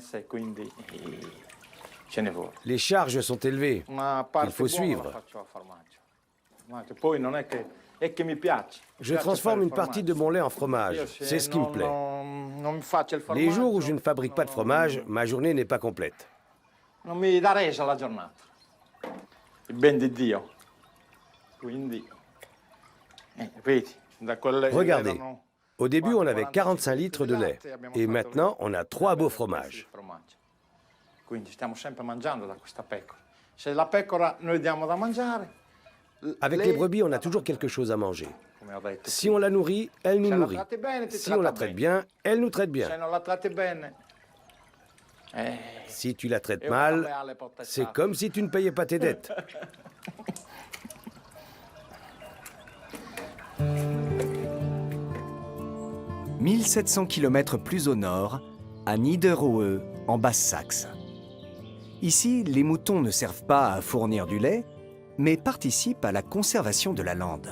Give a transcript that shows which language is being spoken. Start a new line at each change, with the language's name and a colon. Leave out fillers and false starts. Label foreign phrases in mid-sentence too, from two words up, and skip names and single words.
French: Les charges sont élevées. Il faut suivre. Je transforme une partie de mon lait en fromage. C'est ce qui me plaît. Les jours où je ne fabrique pas de fromage, ma journée n'est pas complète.
Italian: Non mi dà resa la giornata. Il ben di Dio. Quindi, vedi, da quelle
French: Regardez, au début on avait 45 litres de lait et maintenant on a 3 beaux fromages.
Italian: Quindi stiamo sempre mangiando da questa pecora. Se la pecora noi diamo da mangiare,
French: Avec les brebis, on a toujours quelque chose à manger. Si on la nourrit, elle nous nourrit. Si on la traite bien, elle nous traite bien.
Italian: se non la tratti bene,
French: Si tu la traites mal, c'est comme si tu ne payais pas tes dettes. « 1700 km plus au nord, à Niederöhe, en Basse-Saxe. Ici, les moutons ne servent pas à fournir du lait, mais participent à la conservation de la lande.